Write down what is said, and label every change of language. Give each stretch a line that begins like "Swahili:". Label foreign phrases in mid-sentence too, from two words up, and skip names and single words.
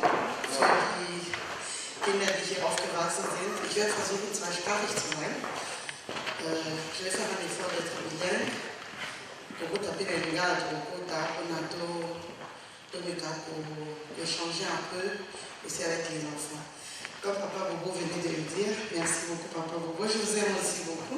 German: Für die Kinder, die hier aufgewachsen sind. Ich werde versuchen, zweisprachig zu sein.
French: Je vais faire un effort d'être bilingue. Pour taper les gars, pour échanger un peu aussi avec les enfants. Comme Papa Bobo venait de le dire, merci beaucoup Papa Bobo, je vous aime aussi beaucoup.